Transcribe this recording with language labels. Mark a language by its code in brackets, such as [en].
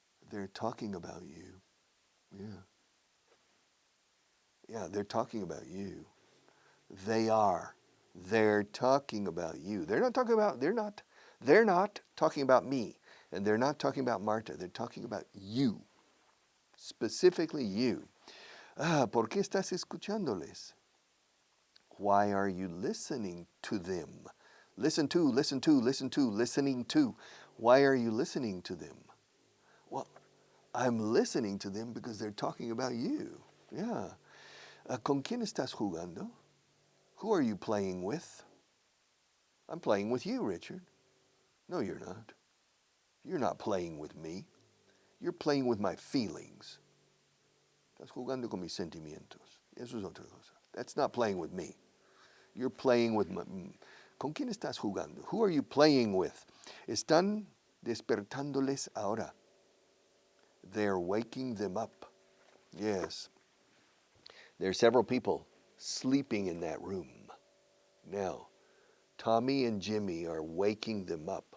[en] They're talking about you. Yeah. Yeah, they're talking about you. They are. They're talking about you. They're not talking about me. And they're not talking about Marta. They're talking about you. Specifically you. [es] ¿Por qué estás escuchándoles? [en] Why are you listening to them? Listen to, listening to. Why are you listening to them? Well, I'm listening to them because they're talking about you. Yeah. [es] ¿Con quién estás jugando? [en] Who are you playing with? I'm playing with you, Richard. No, you're not. You're not playing with me. You're playing with my feelings. [es] Estás jugando con mis sentimientos. Eso es otra cosa. [en] That's not playing with me. You're playing with my... [es] ¿Con quién estás jugando? [en] Who are you playing with? [es] Están despertándoles ahora. [en] They're waking them up. Yes. There are several people sleeping in that room. Now, Tommy and Jimmy are waking them up.